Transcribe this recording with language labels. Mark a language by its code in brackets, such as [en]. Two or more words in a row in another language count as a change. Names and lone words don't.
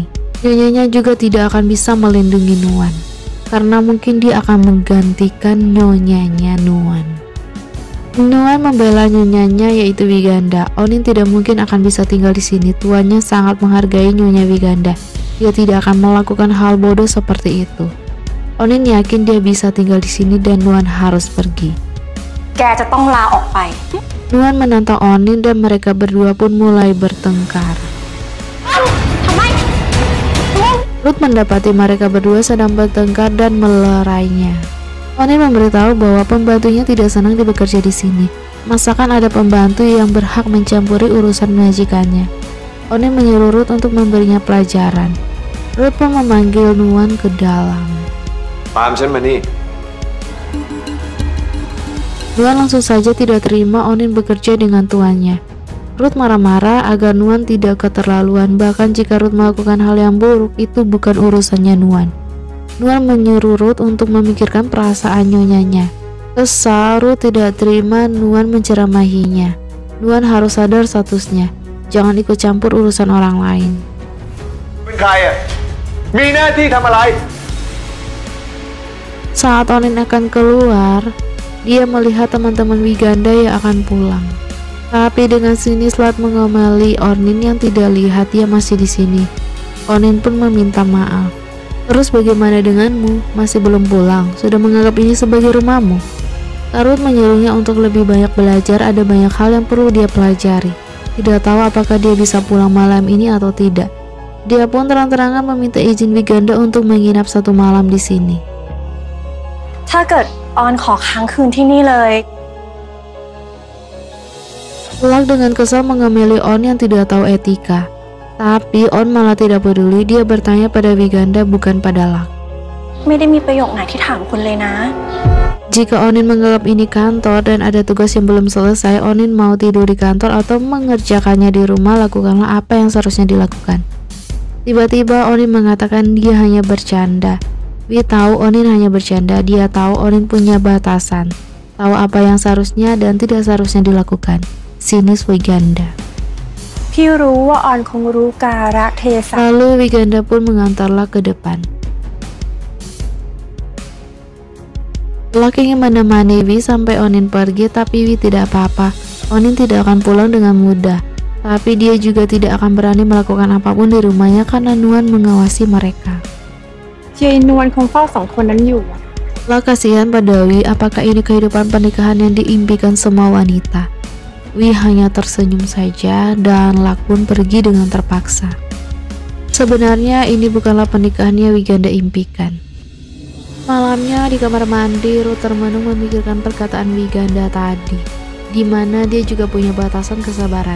[id] Nyonyanya juga tidak akan bisa melindungi Nuan, karena mungkin dia akan menggantikan nyonyanya Nuan. Nuan membela nyonyanya yaitu Wiganda. Onin tidak mungkin akan bisa tinggal di sini. Tuannya sangat menghargai nyonya Wiganda. Dia tidak akan melakukan hal bodoh seperti itu. Onin yakin dia bisa tinggal di sini dan Nuan harus pergi. [th] แกจะต้องลาออกไป [id] Nuan menantang Onin dan mereka berdua pun mulai bertengkar. Ruth mendapati mereka berdua sedang bertengkar dan melerainya. Onin memberitahu bahwa pembantunya tidak senang dia bekerja di sini. Masakan ada pembantu yang berhak mencampuri urusan majikannya. Onin menyuruh Ruth untuk memberinya pelajaran. Ruth pun memanggil Nuan ke dalam. [th] Paham ฉันมานี่ [id] Nuan langsung saja tidak terima Onin bekerja dengan tuannya. Ruth marah-marah agar Nuan tidak keterlaluan, bahkan jika Ruth melakukan hal yang buruk itu bukan urusannya Nuan. Nuan menyuruh Ruth untuk memikirkan perasaan nyonyanya. Kesal, Ruth tidak terima Nuan menceramahinya. Nuan harus sadar statusnya, jangan ikut campur urusan orang lain. [th] เป็นใครอ่ะมีหน้าที่ทำอะไร [id] Saat Onin akan keluar, dia melihat teman-teman Wiganda yang akan pulang. Tapi dengan sinis Lat mengomeli Onin yang tidak lihat dia masih di sini. Onin pun meminta maaf. Terus bagaimana denganmu? Masih belum pulang? Sudah menganggap ini sebagai rumahmu? Ruth menyuruhnya untuk lebih banyak belajar. Ada banyak hal yang perlu dia pelajari. Tidak tahu apakah dia bisa pulang malam ini atau tidak. Dia pun terang-terangan meminta izin Wiganda untuk menginap 1 malam di sini. [th] ถ้าเกิดออนขอค้างคืนที่นี่เลย [id] Luck dengan kesal mengemeli On yang tidak tahu etika. Tapi On malah tidak peduli. Dia bertanya pada Wiganda bukan pada Luck. [th] ไม่ได้มีประโยคไหนที่ถามคุณเลยนะ [id] Jika Onin menganggap ini kantor dan ada tugas yang belum selesai, Onin mau tidur di kantor atau mengerjakannya di rumah, lakukanlah apa yang seharusnya dilakukan. Tiba-tiba Onin mengatakan dia hanya bercanda. Wi tahu Onin hanya bercanda. Dia tahu Onin punya batasan, tahu apa yang seharusnya dan tidak seharusnya dilakukan. Sinis Wiganda. [th] พี่รู้ว่าออนคงรู้กาลเทศะ [id] Lalu Wiganda pun mengantarlah ke depan. Luck ingin menemani Wi sampai Onin pergi, tapi Wi tidak apa-apa. Onin tidak akan pulang dengan mudah. Tapi dia juga tidak akan berani melakukan apapun di rumahnya karena Nuan mengawasi mereka. [th] ยายนวลคงเฝ้า2 คนนั้นอยู่ [id] Luck kasihan pada Wi, apakah ini kehidupan pernikahan yang diimpikan semua wanita? Wi hanya tersenyum saja dan Luck pun pergi dengan terpaksa. Sebenarnya ini bukanlah pernikahan yang Wiganda impikan. Malamnya di kamar mandi, Ruth termenung memikirkan perkataan Wiganda tadi, di mana dia juga punya batasan kesabaran.